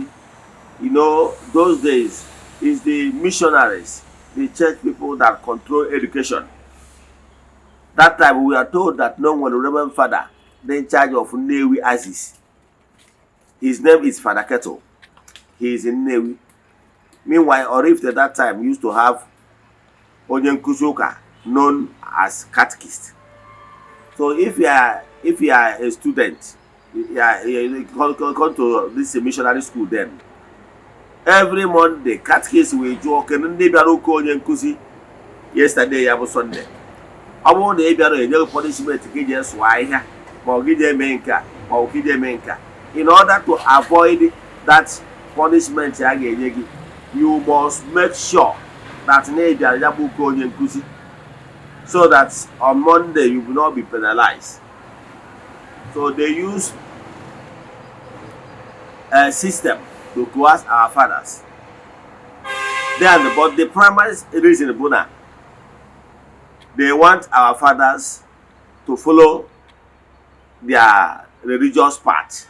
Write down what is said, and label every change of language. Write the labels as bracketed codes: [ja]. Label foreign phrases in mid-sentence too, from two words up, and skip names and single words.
[en] Those days is the missionaries, the church people that control education. That time we are told that no one, the Reverend Father, in charge of Newi Aziz. His name is Father Kettle. he is in Newi. Meanwhile, Oraifite at that time used to have [ig] onye nkuzi ụka [en] known as catechist. So if you are a student, you come to this missionary school, then every Monday catechist will joke and [ig] ndị bịara ụka onye nkuzi [en] yesterday [ig] ya bụ Sunday. Ọ bụrụ na ị bịara enye punishment ka ije sụọ ahịhịa ma ọ gị eme nka ma ọ gị eme nka, [en] in order to avoid that punishment [ig] ya ga-enye gị, [en] you must make sure that [ig] na ị bịara ya bụ ụka onye nkuzi, [en] so that on Monday you will not be penalized. So they use a system to coerce our fathers. Then, but the primary reason, Buna, they want our fathers to follow their religious path.